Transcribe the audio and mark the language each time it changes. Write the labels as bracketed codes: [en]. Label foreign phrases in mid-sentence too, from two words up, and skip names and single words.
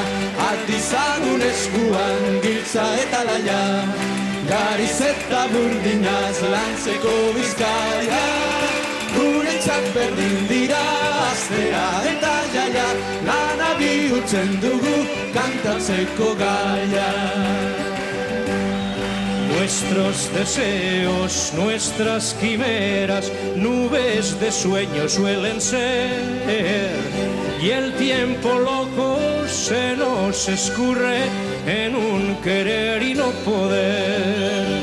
[eu] Artizagun eskuan giltza eta laia, gariz eta burdinaz lantzeko bizkaia. Guretzat berdin dira astea eta jaia, lana bihurtzen dugu kantatzeko gaia. [es] Nuestros deseos, nuestras quimeras, nubes de sueño suelen ser, y el tiempo loco se nos escurre en un querer y no poder.